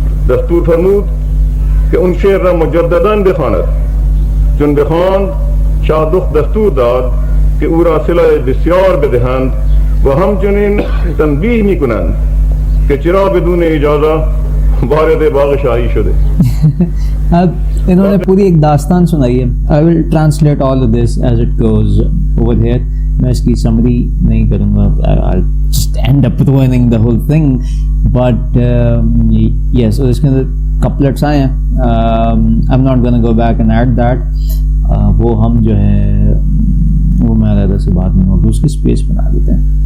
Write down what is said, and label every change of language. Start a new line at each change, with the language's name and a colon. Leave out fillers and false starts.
Persian: دستور فرمود که اون شعر را مجدداً بخواند. چون بخواند شاه دخت دستور داد که او را صلح بسیار بدهند و همچنین تنبیه می کنند که چرا بدون اجازه وارد باغ شاہی شده.
Urdu: اب انہوں نے پوری ایک داستان سنائی ہے.
English: I will translate all of this as it goes over here.
Urdu: میں اس کی سمری نہیں کروں گا.
English: I'll just end up ruining the whole thing. But yes,
Urdu: اس کے اندر couplets آئے ہیں.
English: I'm not gonna go back and add that.
Urdu: وہ ہم جو ہے وہ میں علیحدہ سے بعد میں نوٹ اس کی اسپیس بنا دیتے ہیں.